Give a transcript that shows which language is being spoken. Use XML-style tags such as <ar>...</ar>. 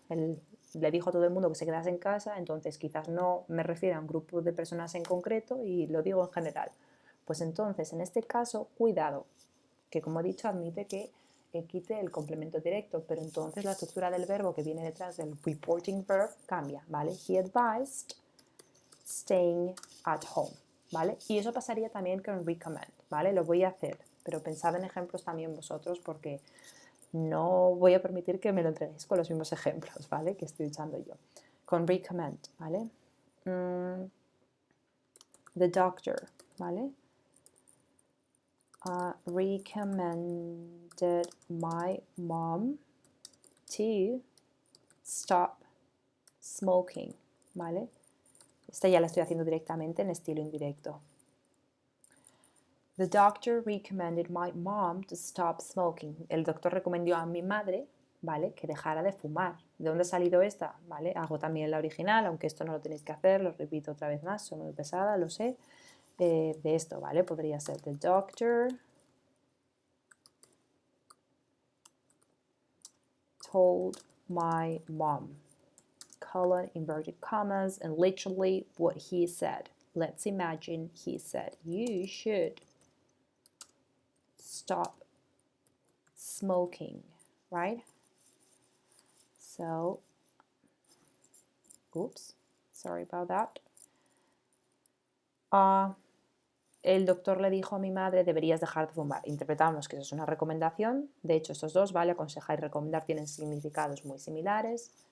<es>Él le dijo a todo el mundo que se quedase en casa, entonces quizás no me refiero a un grupo de personas en concreto y lo digo en general. Pues entonces, en este caso, cuidado, que como he dicho, admite que quite el complemento directo, pero entonces la estructura del verbo que viene detrás del reporting verb cambia, ¿vale?</es> <en>He advised staying at home,</en> <es>¿vale? Y eso pasaría también con recommend, ¿vale? Lo voy a hacer, pero pensad en ejemplos también vosotros porque no voy a permitir que me lo entreguéis con los mismos ejemplos, ¿vale? Que estoy usando yo. Con recommend, ¿vale?</es> <en>The doctor,</en> <es>¿vale?</es> <en>Recommended my mom to stop smoking,</en> <es>¿vale? Esta ya la estoy haciendo directamente en estilo indirecto.</es> <en>The doctor recommended my mom to stop smoking.</en> <es>El doctor recomendó a mi madre, ¿vale? Que dejara de fumar. ¿De dónde ha salido esta? ¿Vale? Hago también la original, aunque esto no lo tenéis que hacer, lo repito otra vez más, soy muy pesada, lo sé. De esto, ¿vale? Podría ser</es> <en>the doctor told my mom, colon, inverted commas, and literally what he said. Let's imagine he said, you should stop smoking, right? So, oops, sorry about that.</en> <es>El doctor le dijo a mi madre, deberías dejar de fumar. Interpretamos que eso es una recomendación. De hecho, estos dos, ¿vale? Aconsejar y recomendar tienen significados muy similares.</es>